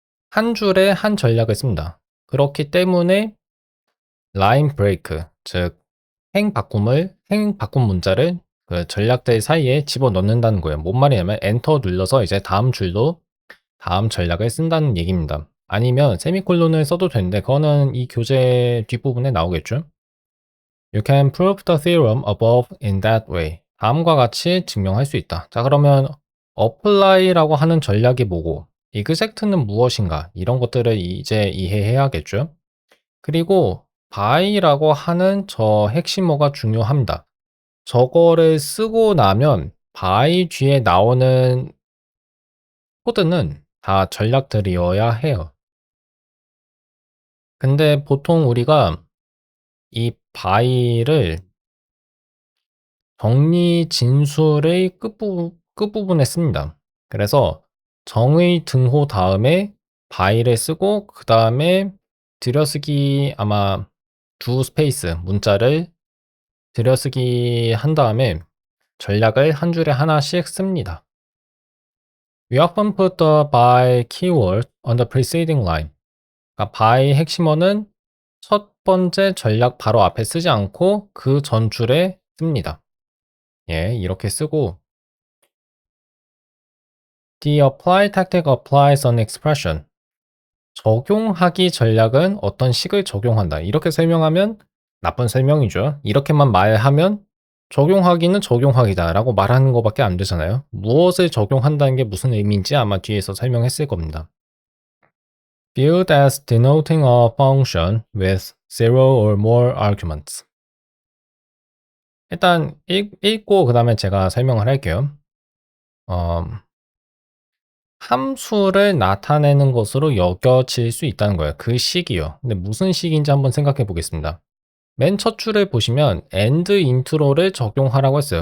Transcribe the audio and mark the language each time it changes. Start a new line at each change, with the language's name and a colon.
Korean: 한 줄에 한 전략을 씁니다. 그렇기 때문에 라인 브레이크, 즉 행 바꿈 문자를 그 전략들 사이에 집어넣는다는 거예요. 뭔 말이냐면 엔터 눌러서 이제 다음 줄로 다음 전략을 쓴다는 얘기입니다. 아니면 세미콜론을 써도 되는데 그거는 이 교재 뒷부분에 나오겠죠.
English: You can prove the theorem above in that way.
Korean: 다음과 같이 증명할 수 있다. 자, 그러면 apply라고 하는 전략이 뭐고 exact는 무엇인가 이런 것들을 이제 이해해야겠죠. 그리고 by라고 하는 저 핵심어가 중요합니다. 저거를 쓰고 나면 by 뒤에 나오는 코드는 다 전략들이어야 해요. 근데 보통 우리가 이 by를 정리 진술의 끝부분에 씁니다. 그래서 정의 등호 다음에 by를 쓰고 그 다음에 들여쓰기 아마 두 스페이스 문자를 들여쓰기 한 다음에 전략을 한 줄에 하나씩 씁니다.
English: We often put the by keyword on the preceding line.
Korean: 그러니까 by 핵심어는 첫 번째 전략 바로 앞에 쓰지 않고 그 전 줄에 씁니다. 예, 이렇게 쓰고
English: The apply tactic applies an expression.
Korean: 적용하기 전략은 어떤 식을 적용한다. 이렇게 설명하면 나쁜 설명이죠. 이렇게만 말하면 적용하기는 적용하기다 라고 말하는 것밖에 안 되잖아요. 무엇을 적용한다는 게 무슨 의미인지 아마 뒤에서 설명했을 겁니다.
English: Viewed as denoting a function with zero or more arguments.
Korean: 일단 읽고 그 다음에 제가 설명을 할게요. 함수를 나타내는 것으로 여겨질 수 있다는 거예요. 그 식이요. 근데 무슨 식인지 한번 생각해 보겠습니다. 맨 첫 줄을 보시면 end intro를 적용하라고 했어요.